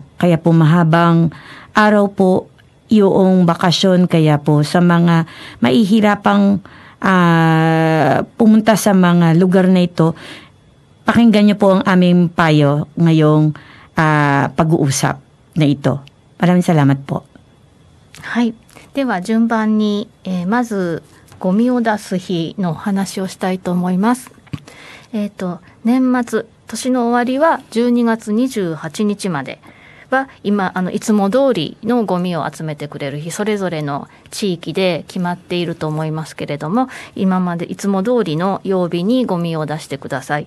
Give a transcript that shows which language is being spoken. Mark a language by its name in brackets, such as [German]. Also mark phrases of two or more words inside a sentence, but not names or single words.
[Filipino] Kaya po mahabang araw po yung bakasyon, kaya po sa mga mahihirapang pumunta sa mga lugar na ito, pakinggan niyo po ang aming payo ngayong pag-uusap na ito. Maraming salamat po. [Japanese] はい。では順番に、まずゴミを出す日の話をしたいと思います。年末、年の終わりは12月28日までは、今いつも通りのゴミを集めてくれる日、それぞれの地域で決まっていると思いますけれども、今までいつも通りの曜日にゴミを出してください。